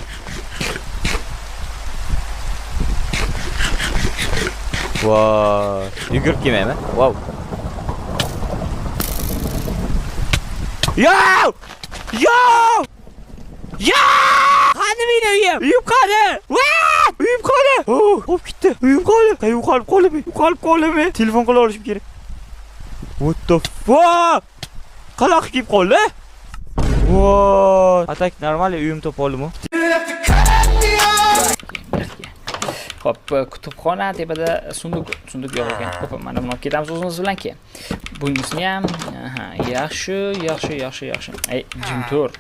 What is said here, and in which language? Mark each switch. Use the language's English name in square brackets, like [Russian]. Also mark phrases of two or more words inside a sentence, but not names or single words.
[Uzbek] Voy, yugurib kelmayman. Wow. Yo! Qani meni uyim? Uyim qani? Uyim qani? Hop ketdi. Uyim qani? Yo'qolib qoldim. Telefon qila olishim kerak. [English] What the fuck? [Uzbek] Qaloq kelib qoldi. Voy, atak normal uyim topa oldim. Hop, kutubxona tepada sunduq yo'q ekan. Hop, mana buni olib ketamiz o'zimiz bilan keyin. Bunisini ham, yaxshi. Ey, jin tur.